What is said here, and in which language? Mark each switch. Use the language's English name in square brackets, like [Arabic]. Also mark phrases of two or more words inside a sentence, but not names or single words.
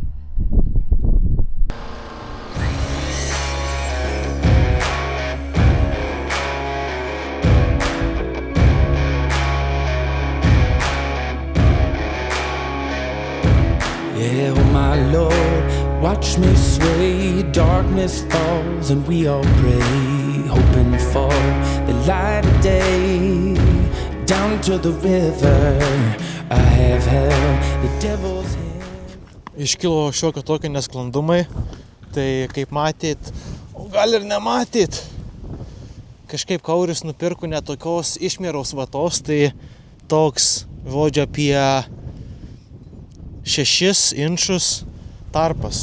[English] Yeah, oh my Lord, watch me sway. Darkness falls and we all pray, hoping for the light of day. Down to the river, I have held the devil's hand. [Lithuanian] Iškilo šiokio tokio nesklandumai, tai kaip matėt, o gal ir nematėt, kažkaip Kauris nupirko netokios išmėros vatos, tai toks, žodžiu, apie 6 inčus tarpas.